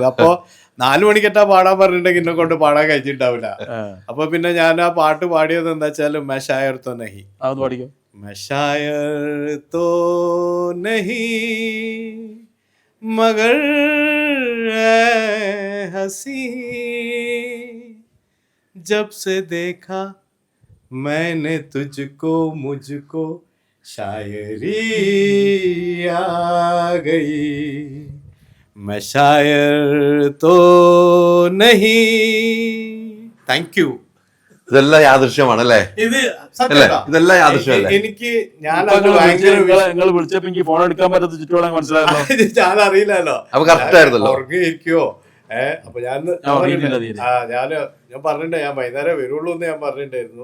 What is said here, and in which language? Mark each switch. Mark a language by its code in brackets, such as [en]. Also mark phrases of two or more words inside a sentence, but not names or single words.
[ml] അപ്പൊ 4 മണിക്കെട്ടാ പാടാൻ പറഞ്ഞിട്ടുണ്ടെങ്കിൽ എന്നെ കൊണ്ട് പാടാൻ കഴിഞ്ഞിട്ടുണ്ടാവില്ല. അപ്പൊ പിന്നെ ഞാൻ ആ പാട്ട് പാടിയത് എന്താ വെച്ചാല് [hi] मेशायर तो नहीं. [ml] അതൊന്ന് പഠിക്കും. [hi] मेशायर तो नहीं मगर हसीं जब से देखा मैंने तुझको मुझको शायरी आ गई मैं शायर तो नहीं. [en] thank you. [ml] ഇതെല്ലാം യാദൃശ്യമാണല്ലേ? ഇത് ഇതെല്ലാം യാദൃശ്യമല്ലേ? എനിക്ക് നിങ്ങൾ വിളിച്ചപ്പോ എനിക്ക് ഫോൺ എടുക്കാൻ പറ്റാത്ത ചുറ്റോളം മനസ്സിലായല്ലോ. ഞാൻ അറിയില്ലല്ലോ, അപ്പൊ കറക്റ്റ് ആയിരുന്നല്ലോ. ഉറങ്ങിയിരിക്കുവോ? അപ്പൊ ഞാൻ പറഞ്ഞിട്ടേ ഞാൻ വൈകുന്നേരം വരുള്ളൂ എന്ന് ഞാൻ പറഞ്ഞിട്ടായിരുന്നു.